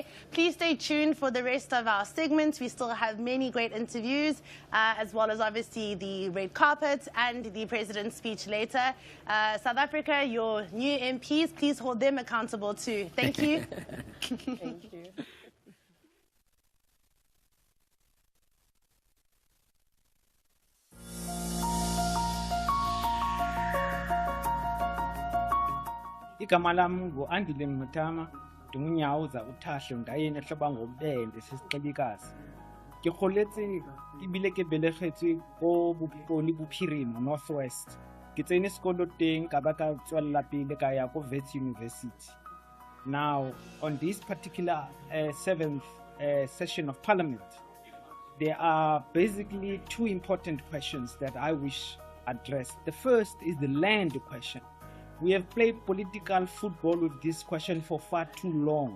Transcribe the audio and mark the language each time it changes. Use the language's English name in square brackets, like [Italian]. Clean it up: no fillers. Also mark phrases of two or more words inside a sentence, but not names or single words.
[English] Please stay tuned for the rest of our segments. We still have many great interviews, as well as obviously the red carpet and the president's speech later. South Africa, your new MPs, please hold them accountable too. Thank you. Thank you. [Xhosa] Igama lami ngu-Andile Mutama, ndingunyawuza uThahlo Ndayeni ehloba ngoBende sesicebikazi. [Tswana] Ke kgoletse ebile ke belegetswe ko Bokone Bophirima Northwest. Ke tsene sekolo teng ka ba ka tswella pele ka ya ko Wits University. [English] Now on this particular 7th session of Parliament, there are basically two important questions that I wish addressed. The first is the land question. We have played political football with this question for far too long.